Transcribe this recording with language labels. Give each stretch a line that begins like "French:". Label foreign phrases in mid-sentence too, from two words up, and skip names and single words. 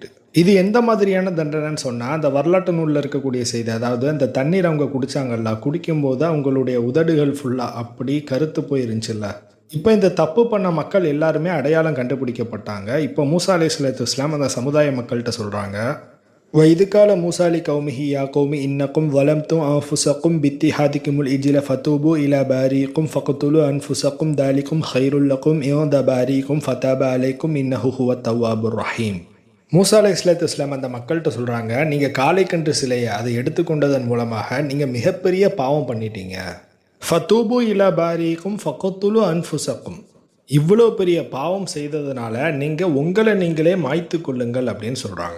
Tamil: இது எந்த மாதிரியான தண்டனைன்னு சொன்னால், அந்த வரலாற்று நூலில் இருக்கக்கூடிய செய்தி, அதாவது அந்த தண்ணீர் அவங்க குடித்தாங்கல்ல, குடிக்கும்போது அவங்களுடைய உதடுகள் ஃபுல்லாக அப்படி கருத்து போயிருந்துச்சுல்ல. இப்போ இந்த தப்பு பண்ண மக்கள் எல்லாருமே அடையாளம் கண்டுபிடிக்கப்பட்டாங்க. இப்போ மூசா
Arabic: عليه الصلاة والسلام
Tamil: அந்த சமுதாய மக்கள்கிட்ட சொல்கிறாங்க,
Arabic: وإذ قال موسى لقومه يا قوم إنكم ظلمتم أنفسكم باتخاذكم العجل فتوبوا إلى بارئكم فاقتلوا أنفسكم ذلكم خير لكم عند بارئكم فتاب عليكم إنه هو التواب الرحيم.
Tamil: மூசா
Arabic: عليه الصلاة والسلام
Tamil: அந்த மக்கள்கிட்ட சொல்கிறாங்க, நீங்கள் காளைக்கன்று சிலையை அதை எடுத்துக்கொண்டதன் மூலமாக நீங்கள் மிகப்பெரிய பாவம் பண்ணிட்டீங்க.
Arabic: فتوبوا إلى بارئكم فاقتلوا أنفسكم,
Tamil: இவ்வளோ பெரிய பாவம் செய்ததுனால நீங்கள் உங்களை நீங்களே மாய்த்து கொள்ளுங்கள் அப்படின்னு சொல்கிறாங்க.